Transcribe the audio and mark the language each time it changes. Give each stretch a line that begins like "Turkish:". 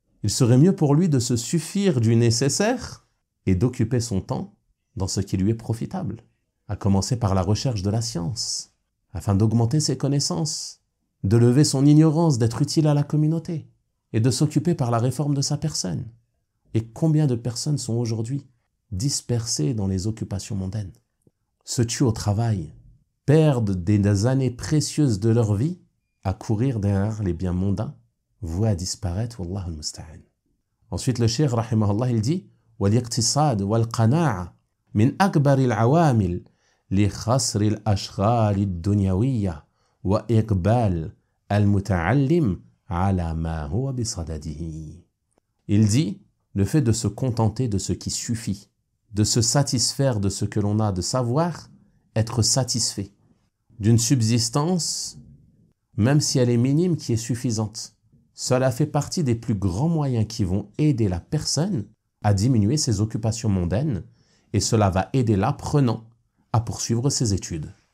French: Il serait mieux pour lui de se suffire du nécessaire et d'occuper son temps dans ce qui lui est profitable, à commencer par la recherche de la science, afin d'augmenter ses connaissances, de lever son ignorance, d'être utile à la communauté, et de s'occuper par la réforme de sa personne. Et combien de personnes sont aujourd'hui dispersées dans les occupations mondaines, se tuent au travail, perdent des années précieuses de leur vie à courir derrière les biens mondains, voués à disparaître, wallahu al-musta'an. Ensuite, le cheikh, rahimahullah, il dit
Arabic: وَالْيَقْتِصَادُ وَالْقَنَاعَ مِنْ أَكْبَرِ الْعَوَامِلِ لِخَسْرِ الْأَشْغَالِ الدُّنْيَوِيَّةِ وَإِقْبَالِ الْمُتَعَلِّمِ عَلَى مَا هُوَ بِصَدَدِهِ.
French: Il dit, le fait de se contenter de ce qui suffit, de se satisfaire de ce que l'on a, de savoir être satisfait d'une subsistance, même si elle est minime, qui est suffisante. Cela fait partie des plus grands moyens qui vont aider la personne à diminuer ses occupations mondaines, et cela va aider l'apprenant à poursuivre ses études.